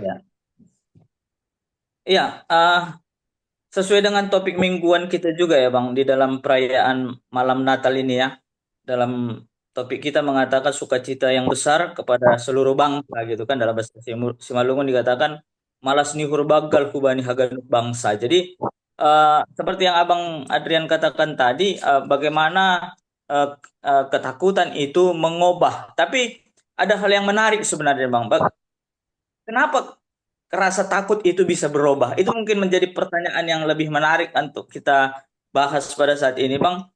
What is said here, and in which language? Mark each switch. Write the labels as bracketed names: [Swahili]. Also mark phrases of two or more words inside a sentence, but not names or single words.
[Indonesian] Iya. Iya, sesuai dengan topik mingguan kita juga ya Bang, di dalam perayaan malam Natal ini ya. Dalam topik kita mengatakan sukacita yang besar kepada seluruh bangsa gitu kan, dalam bahasa Simalungun dikatakan [Batak Simalungun] malas nihur bagal kubani haganuk bangsa. [Indonesian] Jadi seperti yang Abang Adrian katakan tadi, bagaimana eh, ketakutan itu mengubah. Tapi ada hal yang menarik sebenarnya Bang. Kenapa rasa takut itu bisa berubah? Itu mungkin menjadi pertanyaan yang lebih menarik untuk kita bahas pada saat ini, Bang.